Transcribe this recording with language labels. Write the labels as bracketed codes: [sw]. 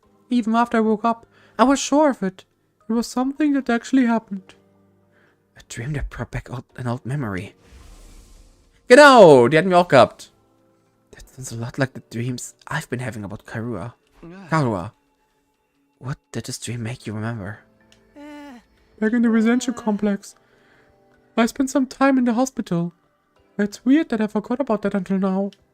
[en] Even after I woke up, I was sure of it. It was something that actually happened. A dream that brought back an old memory. [de] Genau, die hatten wir auch gehabt. [en] That sounds a lot like the dreams I've been having about Karua. What did this dream make you remember? Back in the residential complex. I spent some time in the hospital. It's weird that I forgot about that until now.